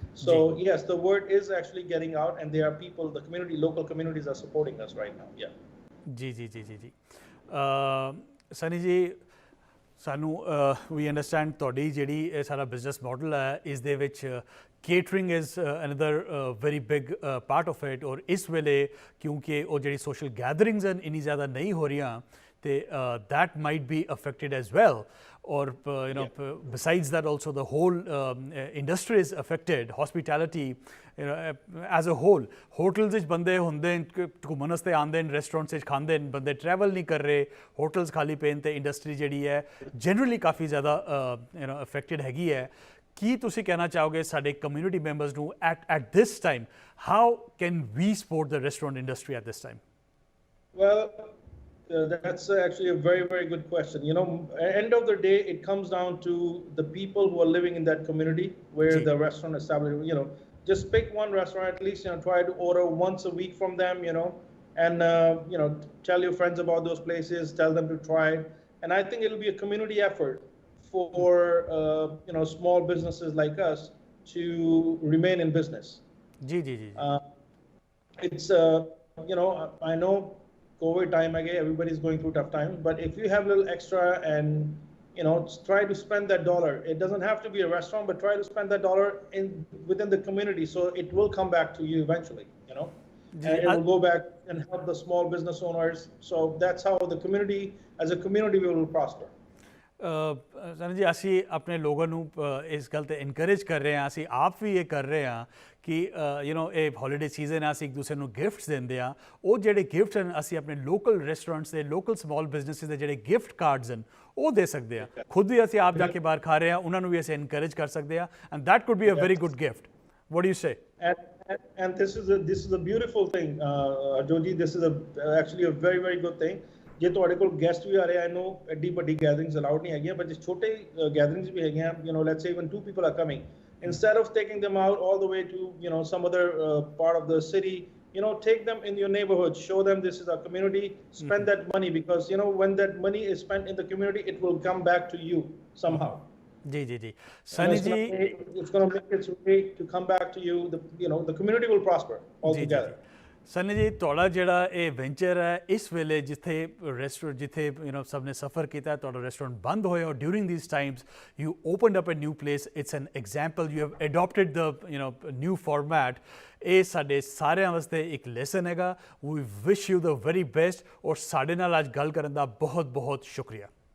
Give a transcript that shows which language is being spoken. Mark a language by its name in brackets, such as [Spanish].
[English] So yes, the word is actually getting out, and there are people, local communities are supporting us right now. Yeah. [Punjabi] जी सनी जी सानू [English] we understand [Punjabi] ਤੁਹਾਡੀ ਜਿਹੜੀ ਇਹ ਸਾਰਾ business model ਹੈ ਇਸ ਦੇ ਵਿੱਚ [English] catering is another very big part of it, [Punjabi] ਔਰ ਇਸ ਵੇਲੇ ਕਿਉਂਕਿ ਉਹ ਜਿਹੜੀ ਸੋਸ਼ਲ ਗੈਦਰਿੰਗਸ ਹਨ ਇੰਨੀ ਜ਼ਿਆਦਾ ਨਹੀਂ ਹੋ ਰਹੀਆਂ ਤੇ [English] that might be affected as well, or besides that also the whole industry is affected, hospitality as a whole. [Punjabi] hotels ਵਿੱਚ ਬੰਦੇ ਹੁੰਦੇ ਘੁੰਮਣ ਵਾਸਤੇ ਆਉਂਦੇ ਨੇ, ਰੈਸਟੋਰੈਂਟਸ ਵਿੱਚ ਖਾਂਦੇ ਨੇ, ਬੰਦੇ ਟਰੈਵਲ ਨਹੀਂ ਕਰ ਰਹੇ, ਹੋਟਲਸ ਖਾਲੀ ਪਏ ਨੇ ਤੇ ਇੰਡਸਟਰੀ ਜਿਹੜੀ ਹੈ ਜਨਰਲੀ ਕਾਫੀ ਜ਼ਿਆਦਾ ਅਫੈਕਟਡ ਹੈਗੀ ਹੈ। ਕੀ ਤੁਸੀਂ ਕਹਿਣਾ ਚਾਹੋਗੇ ਸਾਡੇ ਕਮਿਊਨਿਟੀ ਮੈਂਬਰਸ ਨੂੰ [English] at this time, how can we support the restaurant industry at this time? Well, that's actually a very good question. End of the day, it comes down to the people who are living in that community where the restaurant established. Just pick one restaurant at least. Try to order once a week from them. And tell your friends about those places. Tell them to try it. And I think it'll be a community effort for small businesses like us to remain in business. It's I know COVID time again, everybody's going through tough times, but if you have a little extra and try to spend that dollar, it doesn't have to be a restaurant, but try to spend that dollar within the community, so it will come back to you eventually, and it will go back and help the small business owners. So that's how the community, as a community, we will prosper. [Punjabi] Sunny ਜੀ ਅਸੀਂ ਆਪਣੇ ਲੋਕਾਂ ਨੂੰ ਇਸ ਗੱਲ 'ਤੇ encourage ਕਰ ਰਹੇ ਹਾਂ, ਅਸੀਂ ਆਪ ਵੀ ਇਹ ਕਰ ਰਹੇ ਹਾਂ ਕਿ ਇਹ ਹੌਲੀਡੇ ਸੀਜ਼ਨ ਹੈ, ਅਸੀਂ ਇੱਕ ਦੂਸਰੇ ਨੂੰ ਗਿਫਟਸ ਦਿੰਦੇ ਹਾਂ। ਉਹ ਜਿਹੜੇ ਗਿਫਟਸ ਹਨ ਅਸੀਂ ਆਪਣੇ ਲੋਕਲ ਰੈਸਟੋਰੈਂਟਸ ਦੇ, ਲੋਕਲ ਸਮਾਲ ਬਿਜ਼ਨਸਿਸ ਦੇ ਜਿਹੜੇ ਗਿਫਟ ਕਾਰਡਸ ਹਨ ਉਹ ਦੇ ਸਕਦੇ ਹਾਂ। ਖੁਦ ਵੀ ਅਸੀਂ ਆਪ ਜਾ ਕੇ ਬਾਹਰ ਖਾ ਰਹੇ ਹਾਂ, ਉਹਨਾਂ ਨੂੰ ਵੀ ਅਸੀਂ ਇਨਕਰੇਜ ਕਰ ਸਕਦੇ ਹਾਂ, [English] And that could be a very good gift. What do you say? And this is a beautiful thing, Joji. This is actually a very good thing. [Punjabi] ਜੇ ਤੁਹਾਡੇ ਕੋਲ ਗੈਸਟ ਵੀ ਆ ਰਹੇ, [English] I know [Punjabi] ਐਡੀ ਵੱਡੀ ਗੈਦਰਿੰਗਸ ਅਲਾਉਡ ਨਹੀਂ ਹੈਗੀਆਂ, [English] but [Punjabi] ਜੇ ਛੋਟੇ ਗੈਦਰਿੰਗਸ ਵੀ ਹੈਗੀਆਂ, [English] let's say even 2 people are coming, instead of taking them out all the way to some other part of the city, take them in your neighborhood, show them this is our community, spend that money, because when that money is spent in the community, it will come back to you somehow. [Punjabi] Ji Sunny ji, [English] it's going to make its way to come back to you. The community will prosper altogether. [Punjabi] Sunny ਜੀ ਤੁਹਾਡਾ ਜਿਹੜਾ ਇਹ venture ਹੈ ਇਸ ਵੇਲੇ ਜਿੱਥੇ restaurant ਜਿੱਥੇ ਸਭ ਨੇ ਸਫਰ ਕੀਤਾ ਤੁਹਾਡਾ ਰੈਸਟੋਰੈਂਟ ਬੰਦ ਹੋਇਆ ਔਰ [English] during these times you opened up a new place it's an example you have adopted the new format [Punjabi] ਇਹ ਸਾਡੇ ਸਾਰਿਆਂ ਵਾਸਤੇ ਇੱਕ ਲੈਸਨ ਹੈਗਾ [English] we wish you the very best [Punjabi] ਔਰ ਸਾਡੇ ਨਾਲ ਅੱਜ ਗੱਲ ਕਰਨ ਦਾ ਬਹੁਤ ਬਹੁਤ ਸ਼ੁਕਰੀਆ